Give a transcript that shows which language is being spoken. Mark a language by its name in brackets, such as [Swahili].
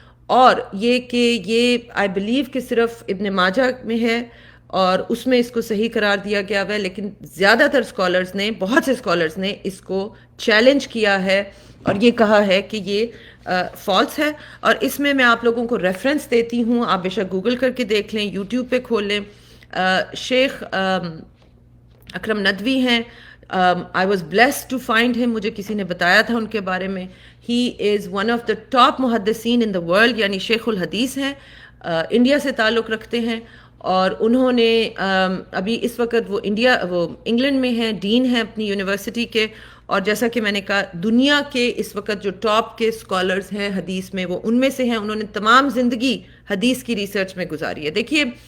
[Urdu] اور یہ کہ یہ آئی بلیو کہ صرف ابن ماجہ میں ہے, اور اس میں اس کو صحیح قرار دیا گیا ہے. لیکن زیادہ تر اسکالرز نے, بہت سے اسکالرز نے اس کو چیلنج کیا ہے اور یہ کہا ہے کہ یہ فالس ہے. اور اس میں آپ لوگوں کو ریفرنس دیتی ہوں, آپ بے شک گوگل کر کے دیکھ لیں, یوٹیوب پہ کھول لیں. [English] شیخ اکرم ندوی ہیں, I was blessed to find him. [Urdu] مجھے کسی نے بتایا تھا ان کے بارے میں. He is one of the top محدثین in the world, یعنی شیخ الحدیث ہیں, انڈیا سے تعلق رکھتے ہیں. اور انہوں نے ابھی اس وقت وہ انگلینڈ میں ہیں, ڈین ہیں اپنی یونیورسٹی کے. اور جیسا کہ میں نے کہا, دنیا کے اس وقت جو ٹاپ کے اسکالرز ہیں حدیث میں, وہ ان میں سے ہیں. انہوں نے تمام زندگی حدیث کی ریسرچ میں گزاری ہے. دیکھیے